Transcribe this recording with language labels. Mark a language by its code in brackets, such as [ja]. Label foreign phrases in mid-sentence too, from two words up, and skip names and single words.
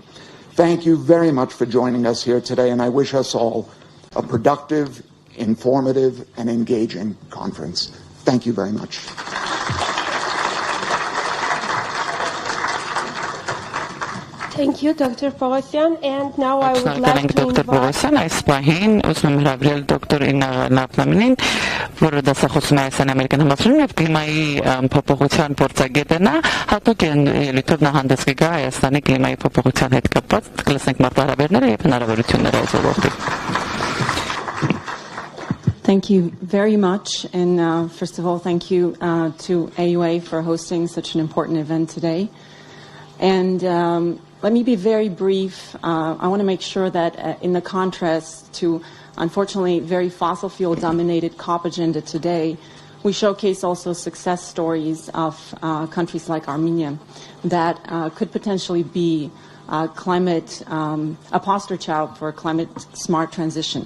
[en] Thank you very much for joining us here today, and I wish us all a productive, informative, and engaging conference. Thank you very much. Thank you, Dr. Pogosyan. And now I would like to Dr. Pogosyan, [hy] այս պահին ուզում եմ հրավիրել դոկտոր Իննա Նապլամինին, որը դասախոսում է Հայաստանի Ամերիկյան համալսարանում եւ կլիմայի փոփոխության փորձագետն է, հատուկ ելույթով նա հանդես կգա Հայաստանի կլիմայի փոփոխության հետ կապված, կլսենք մարտահրավերները եւ հնարավորությունները այս ոլորտում. [en] Thank you very much, and first of all, thank you to AUA for hosting such an important event today. And let me be very brief. I want to make sure that in the contrast to, unfortunately, very fossil fuel-dominated COP agenda today, we showcase also success stories of countries like Armenia that could potentially be a poster child for a climate-smart transition.